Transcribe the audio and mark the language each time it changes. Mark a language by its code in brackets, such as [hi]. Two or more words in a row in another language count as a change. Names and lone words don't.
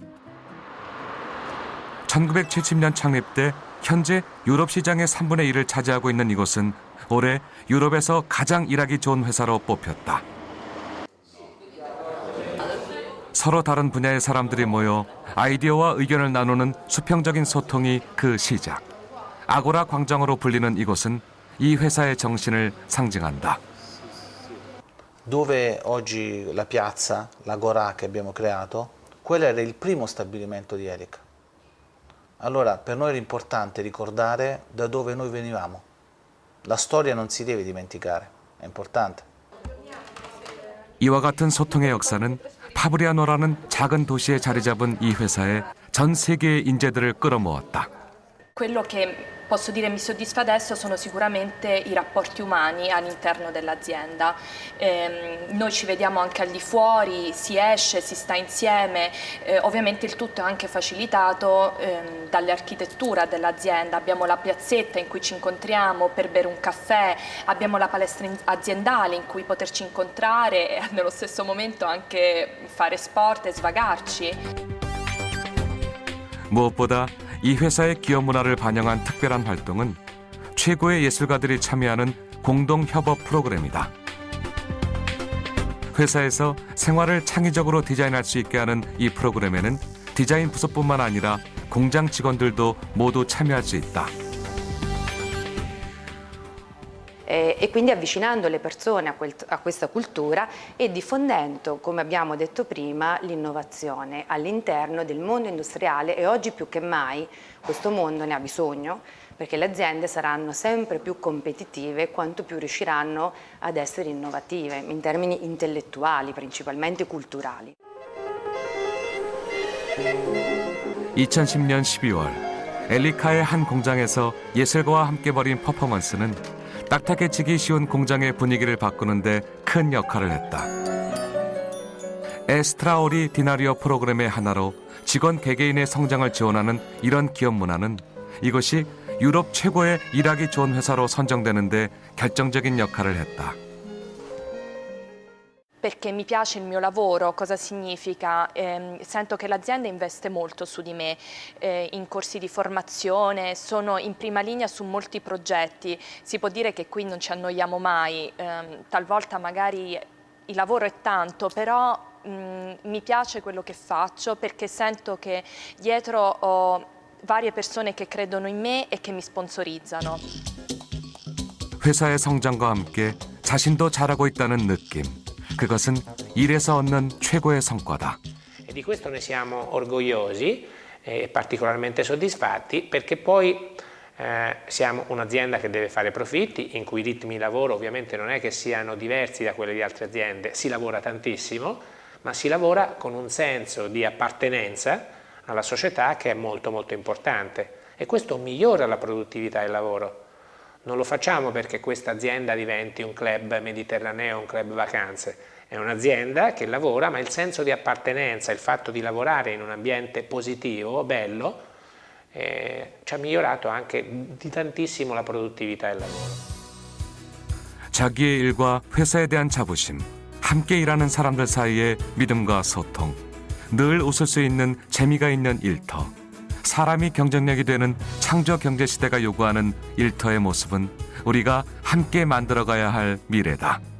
[ko] 1970년 창립돼 현재 유럽 시장의 3분의 1을 차지하고 있는 이곳은 올해 유럽에서 가장 일하기 좋은 회사로 뽑혔다. 서로 다른 분야의 사람들이 모여 아이디어와 의견을 나누는 수평적인 소통이 그 시작. 아고라 광장으로 불리는 이곳은 이 회사의 정신을 상징한다. [it] Dove oggi la piazza, l'Agora che abbiamo creato, quello era il primo stabilimento di Erica. Allora per noi era importante ricordare da dove noi venivamo. La storia non si deve dimenticare, è importante. [ko] 이와 같은 소통의 역사는 파브리아노라는 작은 도시에 자리 잡은 이 회사에 전 세계의 인재들을 끌어모았다. [it] Quello che posso dire mi soddisfa adesso sono sicuramente i rapporti umani all'interno dell'azienda. Noi ci vediamo anche al di fuori, si esce, si sta insieme, ovviamente il tutto è anche facilitato dall'architettura dell'azienda. Abbiamo la piazzetta in cui ci incontriamo per bere un caffè, abbiamo la palestra aziendale in cui poterci incontrare e nello stesso momento anche fare sport e svagarci. [ko] 무엇보다 이 회사의 기업 문화를 반영한 특별한 활동은 최고의 예술가들이 참여하는 공동 협업 프로그램이다. 회사에서 생활을 창의적으로 디자인할 수 있게 하는 이 프로그램에는 디자인 부서뿐만 아니라 공장 직원들도 모두 참여할 수 있다. [it] E quindi avvicinando le persone a questa cultura e diffondendo, come abbiamo detto prima, l'innovazione all'interno del mondo industriale e oggi più che mai questo mondo ne ha bisogno perché le aziende saranno sempre più competitive quanto più riusciranno ad essere innovative in termini intellettuali, principalmente culturali. [ko] 2010년 12월 엘리카의 한 공장에서 예술가와 함께 벌인 퍼포먼스는 딱딱해지기 쉬운 공장의 분위기를 바꾸는데 큰 역할을 했다. 에스트라오리 디나리오 프로그램의 하나로 직원 개개인의 성장을 지원하는 이런 기업 문화는 이것이 유럽 최고의 일하기 좋은 회사로 선정되는데 결정적인 역할을 했다. [it] Perché mi piace il mio lavoro, cosa significa? Sento che l'azienda investe molto su di me, in corsi di formazione, sono in prima linea su molti progetti, si può dire che qui non ci annoiamo mai, talvolta magari il lavoro è tanto, però mi piace quello che faccio perché sento che dietro ho varie persone che credono in me e che mi sponsorizzano. [ko] 회사의 성장과 함께 자신도 잘하고 있다는 느낌. 그것은 일에서 얻는 최고의 성과다. [it] E di questo ne siamo orgogliosi e particolarmente soddisfatti perché poi siamo un'azienda che deve fare profitti, in cui i ritmi di lavoro ovviamente non è che siano diversi da quelli di altre aziende, si lavora tantissimo, ma si lavora con un senso di appartenenza alla società che è molto molto importante e questo migliora la produttività del lavoro. Non lo facciamo perché questa azienda diventi un club mediterraneo, un club vacanze. È un'azienda che lavora, ma il senso di appartenenza, il fatto di lavorare in un ambiente positivo, bello, ci ha migliorato anche di tantissimo la produttività del lavoro. [ko] 자기의 일과 회사에 대한 자부심, 함께 일하는 사람들 사이의 믿음과 소통, 늘 웃을 수 있는 재미가 있는 일터. 사람이 경쟁력이 되는 창조 경제 시대가 요구하는 일터의 모습은 우리가 함께 만들어가야 할 미래다.